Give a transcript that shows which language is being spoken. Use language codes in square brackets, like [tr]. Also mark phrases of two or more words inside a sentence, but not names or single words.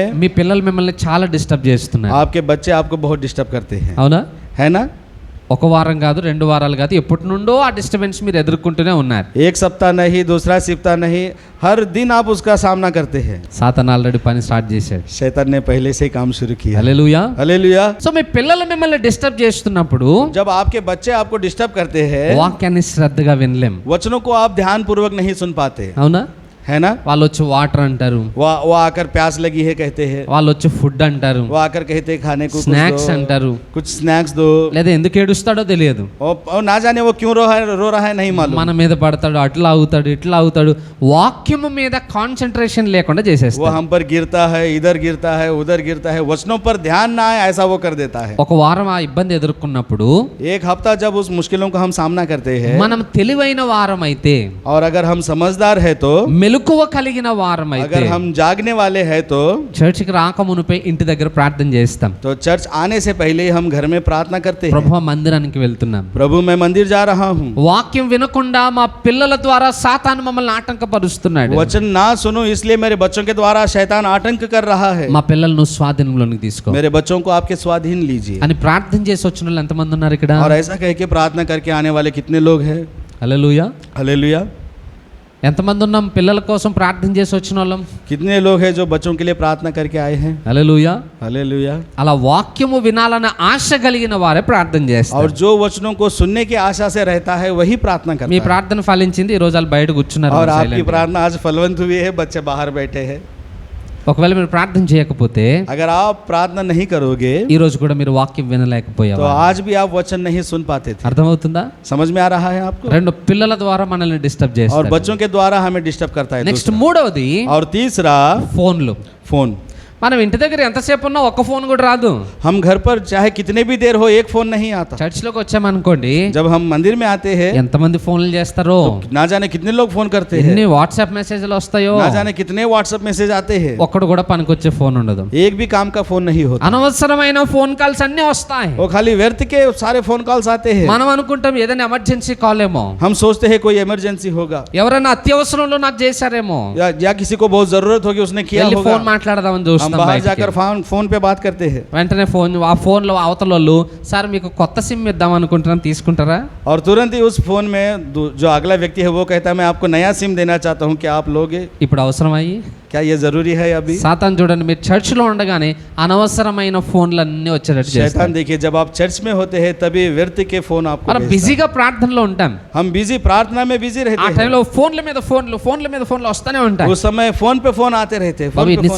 [te] మీ పిల్లలు మిమ్మల్ని చాలా డిస్టర్బ్ చేస్తున్నారు. [hi] आपके बच्चे आपको बहुत डिस्टर्ब करते हैं, [te] అవునా? [hi] है ना। [te] ఒక వారం కాదు, 2 వారాలు కాదు, ఎప్పటి నుండో ఆ డిస్టర్బెన్స్ మీరు ఎదుర్కొంటూనే ఉన్నారు. [hi] एक सप्ताह नहीं, दूसरा सप्ताह नहीं, हर दिन आप उसका सामना करते हैं। [te] సాతాన్ ఆల్రెడీ పని స్టార్ట్ చేశాడు. [hi] शैतान ने पहले से ही काम शुरू किया। [te] హల్లెలూయా. [hi] हालेलुया। [te] సో మీ పిల్లలు మిమ్మల్ని డిస్టర్బ్ చేస్తున్నప్పుడు [hi] जब आपके बच्चे आपको डिस्टर्ब करते हैं, [te] వాక్యాన్ని శ్రద్ధగా వినలేం. [hi] वचनों को आप ध्यान पूर्वक नहीं सुन पाते, [te] అవునా? [hi] है ना? [te] వాళ్ళు వచ్చి వాటర్ అంటారు, [hi] वो आकर प्यास लगी है कहते हैं, [te] వాళ్ళు వచ్చి ఫుడ్ అంటారు, [hi] वो आकर कहते हैं खाने को कुछ స్నాక్స్ दो, [te] అంటారు, [hi] कुछ स्नैक्स दो, [te] లేదా ఎందుకు ఏడుస్తాడో తెలియదు, [hi] और ना जाने वो क्यों रो रहा है नहीं मालूम। [te] మన మీద పడతాడు, అట్లా అవుతాడు, ఇట్లా అవుతాడు. వాక్యము మీద కాన్సన్ట్రేషన్ లేకుండా [hi] वो [te] చేసేస్తాడు. [hi] हम पर गिरता है, इधर गिरता है, उधर गिरता है, वचनों पर ध्यान ना आए ऐसा वो कर देता है। [te] ఒక వారం ఆ ఇబ్బంది ఎదుర్కొన్నప్పుడు [hi] एक हफ्ता जब उस मुश्किलों का हम सामना करते हैं, [te] మనం తెలివైన వారం అయితే, [hi] और अगर हम समझदार है तो, [te] మెలకువ కలిగిన వారం అయితే, [hi] अगर हम जागने वाले हैं तो [te] చర్చికి రాకమునుపై ఇంటి దగ్గర ప్రార్థన చేస్తాం. [hi] चर्च आने से पहले ही हम घर में प्रार्थना करते हैं, [te] ప్రభు మందిరానికి వెళ్తున్నాం, [hi] प्रभु मैं मंदिर जा रहा हूँ। [te] వాక్యం వినకుండా మా పిల్లల ద్వారా సాతాను మమ్మల్ని ఆటంకపరుస్తున్నాడు, [hi] वचन ना सुनो इसलिए मेरे बच्चों के द्वारा शैतान आतंक कर रहा है, [te] మా పిల్లలను స్వాధీనంలోనికి తీసుకో [hi] मेरे बच्चों को आपके स्वाधीन लीजिए। [te] అని ప్రార్థన చేసి వచ్చిన వాళ్ళు ఎంతమంది ఉన్నారు ఇక్కడ? [hi] और ऐसा कह के प्रार्थना करके आने वाले कितने लोग हैं? [te] హల్లెలూయా. [hi] हालेलुया। [te] ఎంతమంది ఉన్నాం పిల్లల కోసం ప్రార్థన చేసి వచ్చిన వాళ్ళం? [hi] कितने लोग हैं जो बच्चों के लिए प्रार्थना करके आए हैं? [te] హల్లెలూయా. [hi] हालेलुया। [te] అలా వాక్యము వినాలన్న ఆశ కలిగిన వారే ప్రార్థన [hi] और [te] చేస్తారు. [hi] जो वचनों को सुनने की आशा से रहता है वही प्रार्थना करता [te] మీ [hi] है। [te] ప్రార్థన ఫలించింది, ఈ రోజు వాళ్ళు బయట కూర్చున్నారు. [hi] और आपकी [te] silent గా. [hi] प्रार्थना आज फलवंत हुई है, बच्चे बाहर बैठे हैं। [te] ఒకవేళ మీరు ప్రార్థన చేయకపోతే [hi] अगर आप प्रार्थना नहीं करोगे [te] ఈ రోజు కూడా మీరు వాక్యం [hi] तो [te] వినలేకపోయారు. [hi] आज भी आप वचन नहीं सुन पाते थे। [te] అర్థమవుతుందా? [hi] समझ में आ रहा है आपको? [te] 2 పిల్లల ద్వారా మనల్ని డిస్టర్బ్ [hi] और [te] చేస్తారు. [hi] बच्चों के द्वारा हमें डिस्टर्ब करता है నెక్స్ట్ दूसरा। [te] మూడవది [hi] और तीसरा [te] ఫోన్లు. [hi] फोन। [te] మనం ఇంటి దగ్గర ఎంతసేపు ఉన్నా ఒక్క ఫోన్ కూడా రాదు. [hi] हम घर पर चाहे कितने भी देर हो एक फोन नहीं आता। [te] చర్చిలోకి వచ్చామనుకోండి, [hi] जब हम मंदिर में आते हैं [te] ఎంతమంది ఫోన్లు చేస్తారో, [hi] ना जाने कितने लोग फोन करते हैं, [te] ఎన్ని వాట్సాప్ మెసేజ్లు వస్తాయో, [hi] ना जाने कितने व्हाट्सएप मैसेज आते हैं, [te] ఒక్కడు కూడా పనికొచ్చే ఫోన్ ఉండదు. [hi] एक भी काम का फोन नहीं होता। [te] అనవసరమైన ఫోన్ కాల్స్ అన్నీ వస్తాయి. [hi] वो खाली व्यर्थ के सारे [en] phone calls [hi] आते हैं। [te] మనం అనుకుంటాం ఏదైనా [en] emergency call [te] ఏమో, [hi] हम सोचते हैं कोई इमरजेंसी होगा, [te] ఎవరైనా అత్యవసరంలో నాకు చేశారేమో, [hi] या किसी को बहुत जरूरत होगी उसने किया [te] వెళ్ళి [hi] होगा। [te] ఫోన్ మాట్లాడదామని [hi] हम [te] చూస్తాం. [hi] बाहर [te] బయటికి. [hi] जाकर फोन पे बात करते हैं, [te] వెంటనే ఆ ఫోన్లో అవతల వాళ్ళు, సార్ మీకు కొత్త సిమ్ ఇద్దాం అనుకుంటున్నాను, తీసుకుంటారా? [hi] और तुरंत ही उस फोन में जो अगला व्यक्ति है वो कहता है मैं आपको नया सिम देना चाहता हूँ, क्या आप लोगे? [te] ఇప్పుడు అవసరం అయ్యి [hi] क्या ये जरूरी है अभी? [te] సాతాను చూడండి, మీరు చర్చిలో ఉండగానే అనవసరమైన ఫోన్లు అన్నీ వచ్చేటట్టు [hi] शैतान [te] చేస్తాడు. [hi] देखिए जब आप चर्च में होते हैं तभी व्यर्थ के फोन आपको [te] మనం [hi] भेजता है। [te] బిజీగా ప్రార్థనలో ఉంటాం, [hi] हम बिजी प्रार्थना में बिजी [te] ఆ [hi] रहते हैं, [te] టైంలో ఫోన్ల మీద ఫోన్లు వస్తానే ఉంటాయి. [hi] उस समय फोन पे फोन आते रहते हैं, [te] బాబు [hi] फोन पे [te] ఇన్ని